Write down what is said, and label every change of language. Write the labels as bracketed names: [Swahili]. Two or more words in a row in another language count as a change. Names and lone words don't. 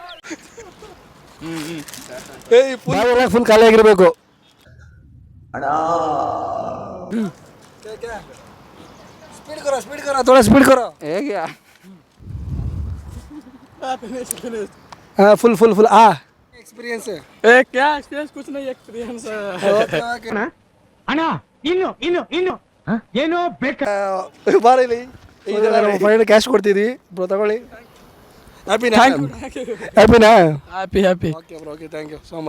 [Kannada] ಫುಲ್ ಖಾಲಿ ಆಗಿರ್ಬೇಕು. [Hindi] स्पीड करो. [Kannada] ಹೇಗೆ [Hindi] ಫುಲ್ एक्सपीरियंस है. क्या एक्सपीरियंस? कुछ नहीं एक्सपीरियंस. [Kannada] ಅಣ್ಣ ಇನ್ನು ಏನೋ ಬೇಕು. ಬಾರಿಲಿ. ಈಗ ನಾವು [English] final cash [Kannada] ಕೊಡ್ತಿದ್ವಿ ಬ್ರೋ, ತಗೊಳ್ಳಿ. ಹ್ಯಾಪಿನಾ? Happy. [English] OK bro, OK, Thank you so much.